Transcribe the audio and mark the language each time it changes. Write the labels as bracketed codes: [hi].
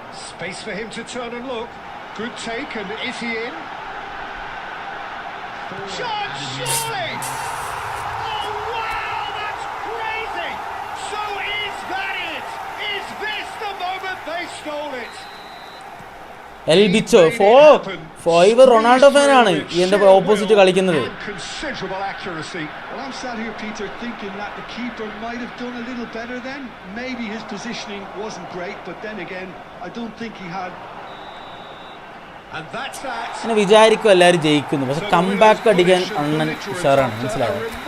[en] Space for him to turn and look. Good take, and is he in? Shot, surely! Oh wow, that's crazy! So is that it? Is this the moment they stole it? [ml] L ബിച്ചോ ഇവർ Ronaldo ഫാനാണ് എന്റെ opposite കളിക്കുന്നത്. [en] Considerable accuracy. Well, I'm sat here, Peter, thinking that the keeper might have done a little better then. Maybe his positioning wasn't great, but then again, I don't think he had. And that's that. [ml] അങ്ങനെ വിചാരിക്കും എല്ലാവരും ജയിക്കുന്നു, പക്ഷെ comeback അടിക്കാൻ അണ്ണൻ ഉഷാറാണ്, മനസ്സിലായോ?